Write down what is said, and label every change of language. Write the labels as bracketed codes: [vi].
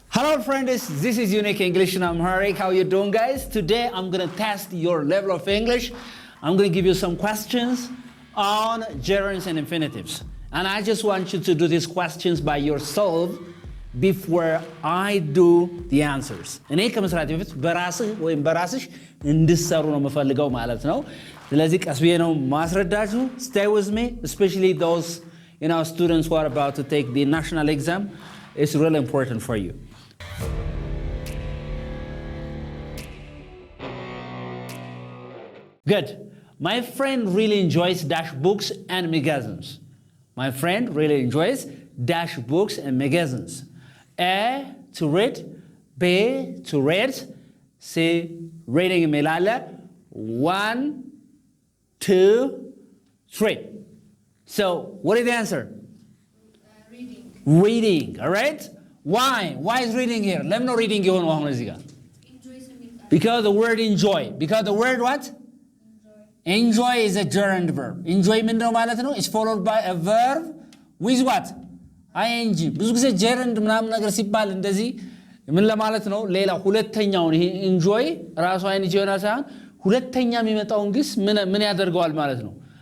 [en] Hello friends, this is Unique English and I'm Harry. How you doing guys? Today I'm going to test your level of English. I'm going to give you some questions on gerunds and infinitives. And I just want you to do these questions by yourself before I do the answers. [am] እኔ ከመስራት በፊት በራስህ ወይም በራስሽ እንድትሰሩ ነው የምፈልገው ማለት ነው። ስለዚህ ቀስ ብዬ ነው ማስረዳችሁ. [en] Stay with me, especially those students who are about to take the national exam. It's really important for you. Good. My friend really enjoys dash books and magazines. My friend really enjoys dash books and magazines. A, to read. B, to read. C, reading melala. 1, 2, 3. So, what is the answer? Reading. Reading, all right? Why? Why is reading here? Let me know reading you on because the word enjoy. Because the word what? Enjoy is a gerund verb. Enjoy is followed by a verb with what? ing. [am] ብዙ ጊዜ gerund ምናምን ነገር ሲባል እንደዚህ ምን ለማለት ነው? ሌላ ሁለተኛውን ይሄ enjoy ራሱ ing ይሆናል ሳይሆን ሁለተኛ የሚመጣውን ግስ ምን ያደርገዋል ማለት ነው?